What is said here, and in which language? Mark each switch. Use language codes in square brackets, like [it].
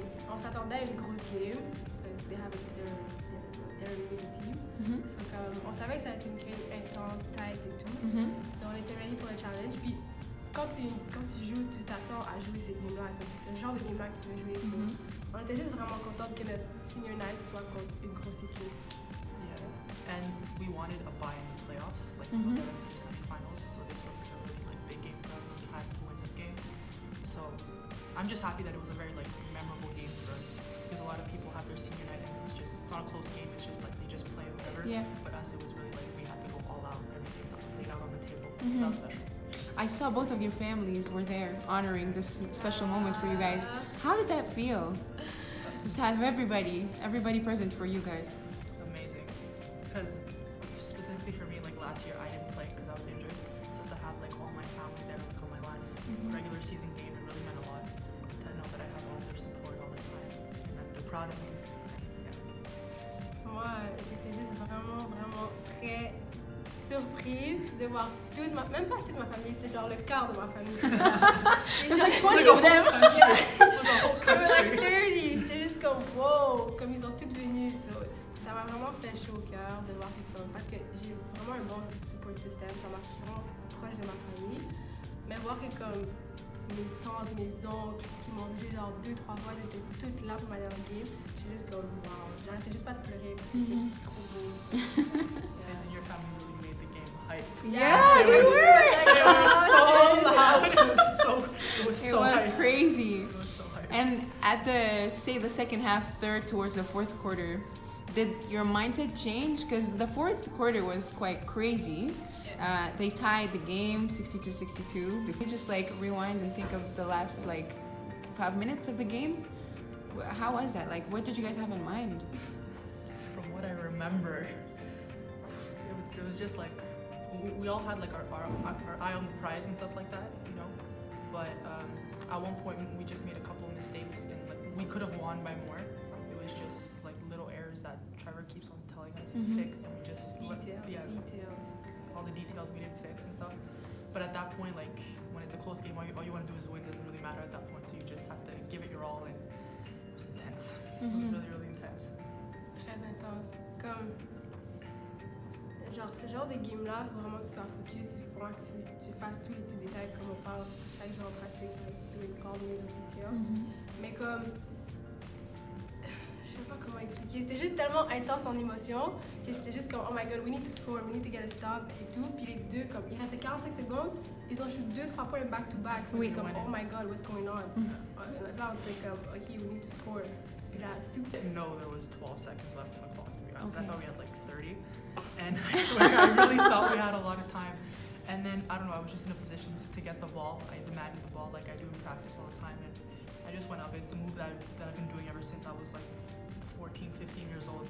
[fr] On s'attendait à une grosse game, parce que [en] they have their really good team. [fr] So, on savait que ça allait être une game intense, tight et tout. So, on était ready pour le challenge. Puis, quand tu joues, tu t'attends à jouer cette game-là. C'est le genre de game-là que tu veux jouer. So, on était juste vraiment contents que notre senior night soit contre une grosse équipe. [en] Yeah. And we wanted a bye in the playoffs, like to go to the semifinals. So this was like a really big game for us, and we had to win this game. So I'm just happy that it was a very memorable game for us, because a lot of people have their senior night and it's not a close game. It's just like they just play whatever. Yeah. But us, it was really we had to go all out. Everything laid out on the table. So that was special. I saw both of your families were there honoring this special moment for you guys. How did that feel? Just have everybody present for you guys. Amazing, because specifically for me, last year I didn't play because I was injured, so to have all my family there, on my last regular season game, it really meant a lot to know that I have all their support all the time and that they're proud of me. [fr] Moi, j'étais juste vraiment très surprise de voir même pas toute ma famille, c'était genre le quart de ma famille. [en] It was like 20 of them. There were like 30. [fr] J'étais juste comme wow, comme ils sont tous venus. So, ça m'a vraiment fait chaud au cœur de voir parce que j'ai vraiment un bon support system, je suis vraiment proche de ma famille. Mais voir que comme mes tantes, mes oncles qui m'ont vu genre 2-3 fois, ils étaient toutes là pour ma dernière game. J'étais juste comme wow, j'arrêtais juste pas de pleurer parce que c'était juste trop beau. [en] And your family really made the game hype. Yeah, they were so loud. It was hype. crazy. It was so hype. And at the second half, third towards the fourth quarter, did your mindset change? Because the fourth quarter was quite crazy. They tied the game 62-62. Could you just rewind and think of the last 5 minutes of the game? How was that? What did you guys have in mind? From what I remember, it was just we all had our eye on the prize and stuff like that, But at one point we just made a couple of mistakes and we could have won by more. It was just little errors that Trevor keeps on telling us to fix, and we just Details. all the details we didn't fix and stuff. But at that point, when it's a close game, all you want to do is win. Doesn't really matter at that point. So you just have to give it your all, and it was intense. It was really intense. [fr] Très intense. Comme ce genre de game-là, il faut vraiment que tu sois focus, il faut vraiment que tu fasses tous les petits détails comme on parle chaque jour en pratique, [en] doing all the little details. [fr] Mais comme je sais pas comment expliquer, c'était juste tellement intense en émotion que j'étais juste comme [en] oh my god, we need to score, we need to get a stop [fr] et tout. Puis les deux, comme il restait 45 secondes, ils ont shoot 2-3 points [en] back to back. So [fr] oui, comme [en] oh my god, what's going on? [fr] Là on était comme [en] ok, we need to score. [fr] Puis là, c'est tout. [en] I didn't know there was 12 seconds left on the clock, to be honest. Okay. I thought we had 30. And I swear, I really thought we had a lot of time. And then, I don't know, I was just in a position to get the ball. I demanded the ball like I do in practice all the time. And I just went up. It's a move that I've been doing ever since I was 14, 15 years old.